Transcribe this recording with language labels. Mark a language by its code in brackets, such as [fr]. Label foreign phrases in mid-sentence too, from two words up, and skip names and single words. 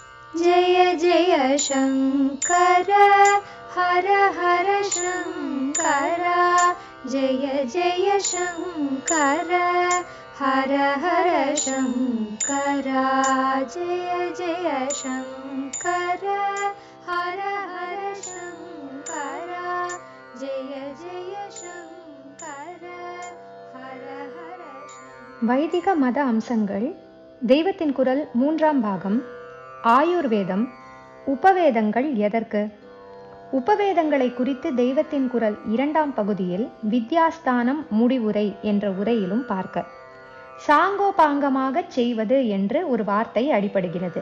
[sa] जय जय शङ्कर हर हर शङ्कर जय जय शङ्कर हर हर शङ्कर जय जय शङ्कर हर हर शङ्कर जय जय शङ्कर हर हर [ta] வைதிக மத அம்சங்கள் தெய்வத்தின் குரல் 3ஆம் பாகம் ஆயுர்வேதம் உபவேதங்கள் எதற்கு? உபவேதங்களை குறித்து தெய்வத்தின் குரல் 2ஆம் பகுதியில் வித்யாஸ்தானம் முடிவுரை என்ற உரையிலும் பார்க்க சாங்கோபாங்கமாக செய்வது என்று ஒரு வார்த்தை அடிபடுகிறது.